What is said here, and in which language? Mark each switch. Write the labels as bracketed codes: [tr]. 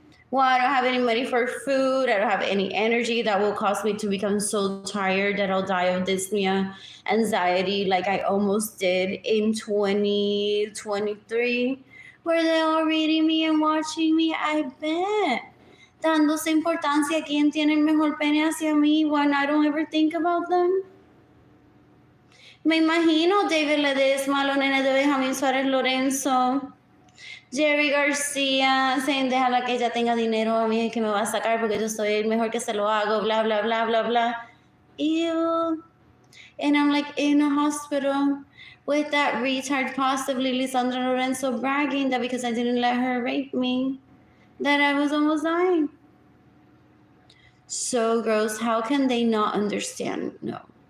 [en] Well, I don't have any money for food. I don't have any energy that will cause me to become so tired that I'll die of dyspnea, anxiety, like I almost did in 2023, where they're all reading me and watching me. I bet. [es] Dándose importancia a quién tiene el mejor pene hacia mí [en] when I don't ever think about them. [es] Me imagino David Ledesma, los nenes de Benjamín Suárez Lorenzo, Jerry Garcia, saying, déjala que ella tenga dinero, a mí es que me va a sacar porque yo soy el mejor que se lo hago, blah, blah, blah, blah, blah. Ew. [en] And I'm like in a hospital with that retard, possibly Lisandra Lorenzo, bragging that because I didn't let her rape me, that I was almost dying. So gross. How can they not understand? No.